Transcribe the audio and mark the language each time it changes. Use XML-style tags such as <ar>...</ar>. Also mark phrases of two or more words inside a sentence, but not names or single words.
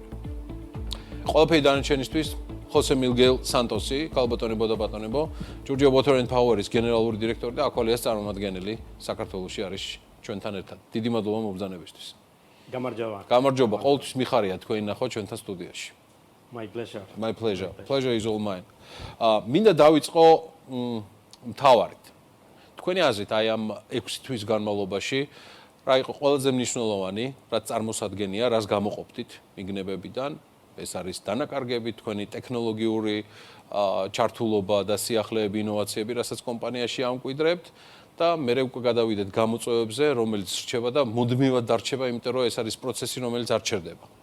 <ka>ყველაფერი დანარჩენისთვის ხოსე მილგელ სანტოსი, ქალბატონებო და ბატონებო, Georgia Water and Power-ის გენერალური დირექტორი და Aqualias წარმომადგენელი საქართველოში არის ჩვენთან ერთად. დიდი მადლობა მობრძანებისთვის. გამარჯობა. გამარჯობა, ყოველთვის მიხარია თქვენი ნახვა ჩვენთან სტუდიაში.</ka> <en>My pleasure. My pleasure. Pleasure is all mine.</en> <ka>მინდა დავიწყო მთავარით. თქვენი აზრით აი ამ 6 თვის განმავლობაში რა იყო ყველაზე მნიშვნელოვანი, რაც წარმოსადგენია, რას გამოყოფდით მიგნებებიდან? ეს არის დანაკარგები, თქვენი ტექნოლოგიური ჩართულობა და სიახლეები, ინოვაციები, რასაც კომპანიაში ამკვიდრებთ და მერე უკვე გადავიდეთ გამოწვევებზე, რომელიც რჩება და მუდმივად დარჩება, იმიტომ რომ ეს არის პროცესი, რომელიც არ ჩერდება.</ka>